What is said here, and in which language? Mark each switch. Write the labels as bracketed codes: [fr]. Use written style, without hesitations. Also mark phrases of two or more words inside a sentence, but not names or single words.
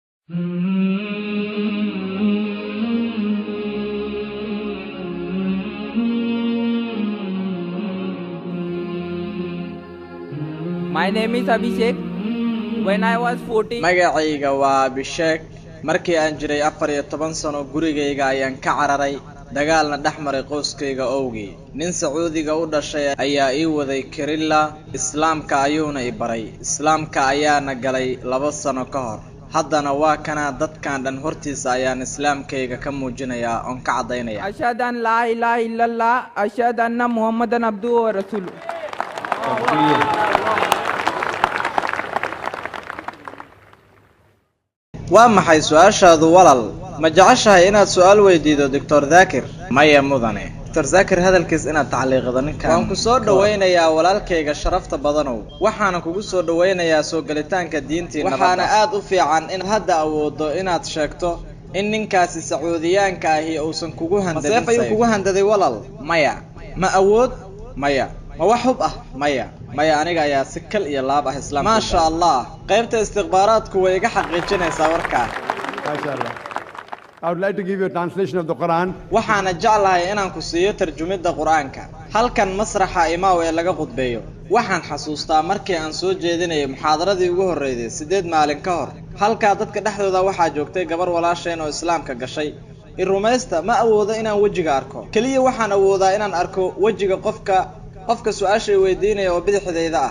[en] My name is Abhishek. When I was 14, [so] magacayga waa Abhishek. Markii aan jiray 14 sano gurigayga ayaan ka cararay dagaalna dhexmaray qoyskayga awgii. Nin Sacuudiga u dhashay ayaa ii waday Kerilla, Islaamka ayuuna i baray. Islaamka ayaana galay 2 sano ka hor. haddana waa kana dadkan dhan hortiisa ayaan islaamkayga ka muujinayaa oon ka cadaynaya. [ar] أشهد أن لا إله إلا الله، أشهد أن محمدا عبده ورسوله. [so] waa maxay su'aashaadu walaal? ma jeceshahay inaad su'aal weydiido Dr. Zakir? maya mudane. Dr. Zakir hadalkiis inaad tacliiqdo ninkan. waan ku soo dhawaynayaa walaalkayga sharafta badanow. waxaana kugu soo dhawaynayaa soo galitaanka diintii nabadda. waxaana aad u fiican in hadda awoodo inaad sheegto in ninkaasi Sacuudiyaanka ahi uusan kugu handadin. Maseef ayuu kugu handaday walaal? maya. ma awood? maya. ma wax hub ah? maya. maya aniga ayaa si kal iyo laab ah islaamka. [ar] ما شاء الله. [so] qaybta istikhbaaraadku way iga xaqiijinaysaa warkaa. [ar] ما شاء الله. [en] I would like to give you a translation of the Quran. [so] waxaana jeclahay inaan ku siiyo tarjumida Quraanka. halkan masraxa imaaw ee laga qudbeeyo. waxaan xasuustaa markii aan soo jeedinayay muxaadaradii ugu horeeyay 8 maalin ka hor. halka dadka dhexdooda waxaa joogtay gabar walaasheen oo islaamka gashay. in rumaysta ma awoodo inaan wajiga arko. kaliya waxaan awoodaa inaan arko wajiga qofka su'aasha weydiinaya oo bidixdayda ah.